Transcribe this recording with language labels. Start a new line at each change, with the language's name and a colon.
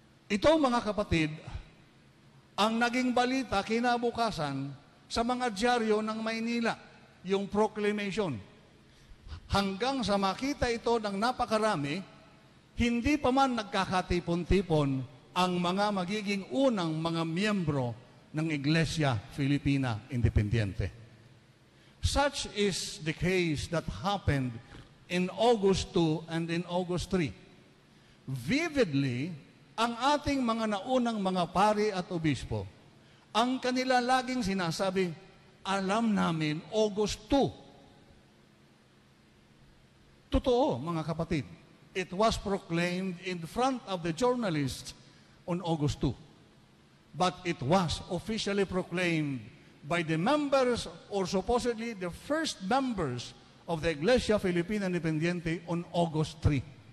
Filipino: Ito, mga kapatid, ang naging balita kinabukasan sa mga dyaryo ng Maynila, yung proclamation. Hanggang sa makita ito ng napakarami, hindi pa man nagkakatipon-tipon ang mga magiging unang mga miyembro ng Iglesia Filipina Independiente.
English: Such is the case that happened in August 2 and in August 3.
Filipino: Vividly, ang ating mga naunang mga pari at obispo, ang kanila laging sinasabi, alam namin August 2. Totoo, mga kapatid.
English: It was proclaimed in front of the journalists on August 2. But it was officially proclaimed by the members or supposedly the first members of the Iglesia Filipina Independiente on August 3.